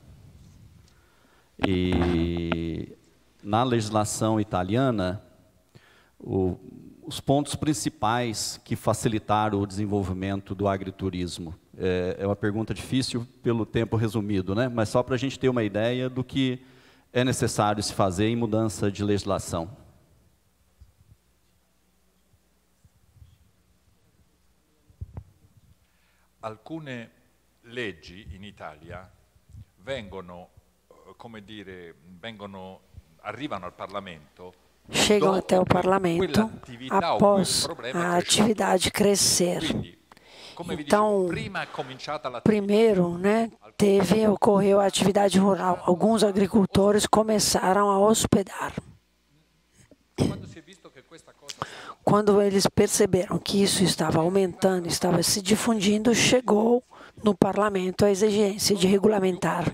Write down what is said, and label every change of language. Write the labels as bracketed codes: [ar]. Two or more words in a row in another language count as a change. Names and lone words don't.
[pt] E na legislação italiana, os pontos principais que facilitaram o desenvolvimento do agriturismo. É uma pergunta difícil pelo tempo resumido, né? Mas só para a gente ter uma ideia do que é necessário se fazer em mudança de legislação. [it] Alcune leggi in Italia arrivano al Parlamento. [pt] Chegam até o Parlamento após a atividade crescer. Então, primeiro, ocorreu a atividade rural. Alguns agricultores começaram a hospedar. Quando eles perceberam que isso estava aumentando, estava se difundindo, chegou no parlamento a exigência de regulamentar.